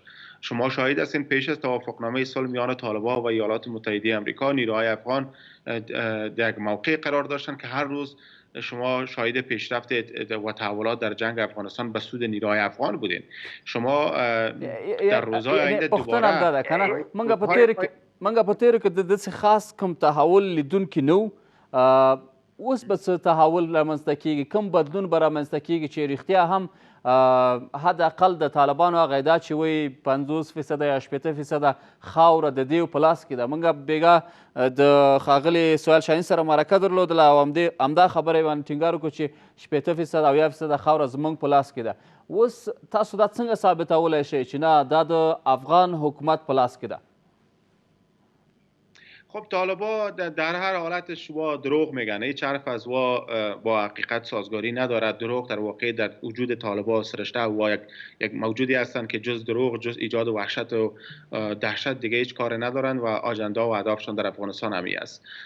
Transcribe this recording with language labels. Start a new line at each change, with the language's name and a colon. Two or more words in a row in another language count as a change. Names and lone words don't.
Persian: شما شاهد هستین پیش از توافقنامه صلح میان طالبان و ایالات متحده آمریکا نیروهای افغان در یک موقع قرار داشتند که هر روز شما شاهد پیشرفت و تحولات در جنگ افغانستان به سود نیروهای افغان بودین. شما در روزهای آینده دوباره
Pashto: منګه په تېرو کې د داسې خاص کوم تحول لیدونکي نه و، اوس به څه تحول رامنځته کېږي، کوم بدلون به رامنځته کېږي چې رښتیا هم حداقل د طالبانو هغه ادعا چې وایي 50% یا 80% خاوره د دې په لاس کې ده. موږ بېګا د ښاغلي سهیل شاهین سره مرکه درلودله او همدا خبره یې باندې ټینګار وکړو چې 80% او 70% خاوره زموږ په لاس کې ده. اوس تاسو دا څنګه ثابتولی شئ چې نه دا د افغان حکومت په لاس کې ده؟
Persian: خب طالبان در هر حالت شما دروغ میگن، هیچ حرف از با حقیقت سازگاری ندارد. دروغ در واقع در وجود طالبان سرشته و یک موجودی هستند که جز دروغ، جز ایجاد وحشت و دهشت دیگه هیچ کار ندارند و آجنده و اهدافشان در افغانستان همی است.